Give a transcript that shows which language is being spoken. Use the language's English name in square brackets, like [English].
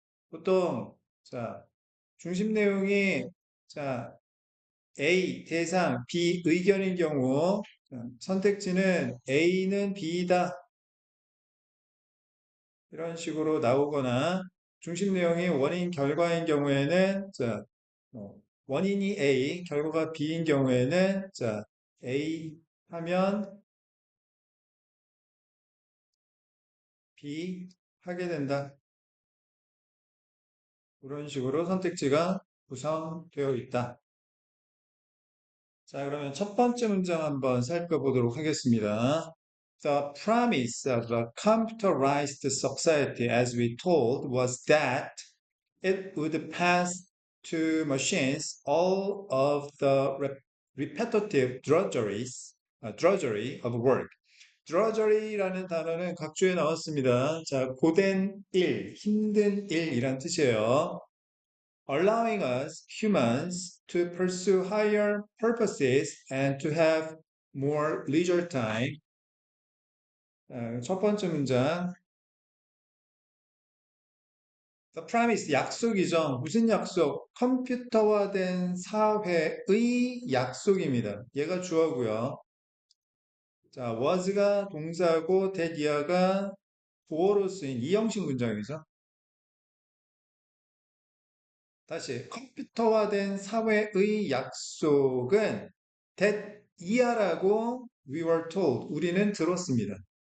[Korean] 보통, 자, 중심 내용이, 자, A 대상, B 의견인 경우 선택지는 A는 B다 이런 식으로 나오거나 중심 내용이 원인 결과인 경우에는 자, 원인이 A, 결과가 B인 경우에는 자, A 하면 B 하게 된다. 이런 식으로 선택지가 구성되어 있다. 자, 그러면 첫 번째 문장 한번 살펴보도록 하겠습니다. [English] The premise of a computerized society, as we told, was that it would pass to machines all of the repetitive drudgery of work. [Korean] drudgery라는 단어는 각주에 나왔습니다. 자, 고된 일, 힘든 일이란 뜻이에요. [English] allowing us humans to pursue higher purposes and to have more leisure time. [Korean] 첫 번째 문장. [English] The premise, [Korean] 약속이죠. 무슨 약속? 컴퓨터화된 사회의 약속입니다. 얘가 주어고요. 자, was가 동사고 that year가 보어로 쓰인 이형식 문장이죠. 다시 컴퓨터화된 사회의 약속은 that year라고 [English] we were told [Korean] 우리는 들었습니다.